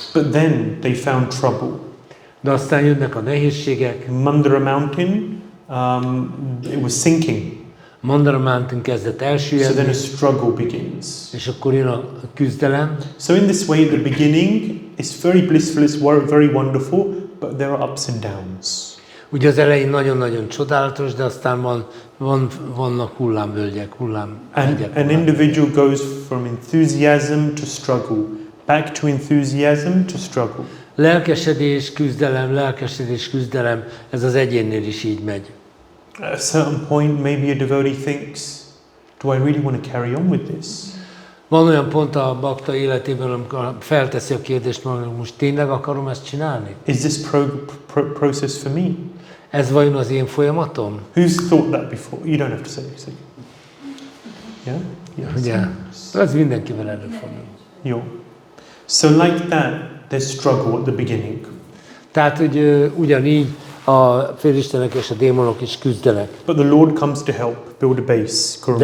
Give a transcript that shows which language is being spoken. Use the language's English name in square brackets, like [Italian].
[English] But then they found trouble. [Hungarian] De aztán jönnek a nehézségek. [English] Mandara Mountain, it was sinking. [Hungarian] Mandara Mountain kezdett [English] So then [Hungarian] elsüllyedni, [English] a struggle begins. [Hungarian] és akkor jön a küzdelem. [English] So in this way, at the beginning, it's very blissful, it's very wonderful, but there are ups and downs. [Hungarian] Ugye az elején nagyon-nagyon csodálatos, de aztán vannak hullámvölgyek, hullámhegyek. [English] An individual goes from enthusiasm to struggle, back to enthusiasm to struggle. [Hungarian] Lelkesedés, küzdelem, ez az egyénnél is így megy. [English] At a certain point, maybe a devotee thinks, do I really want to carry on with this? [Hungarian] Van olyan pont a bakta életében, amikor felteszi a kérdést magának, most tényleg akarom ezt csinálni? [English] Is this process for me? [Hungarian] Ez vajon az én folyamatom? [English] Who's thought that before? You don't have to say it. Yeah? Yes. [Hungarian] Ugye, ez mindenkivel előfordul. Yo. [English] So like that, there's struggle at the beginning. [Hungarian] Tehát, hogy ugyanígy a félistenek és a démonok is küzdenek. [English] But the Lord comes to help, build a base.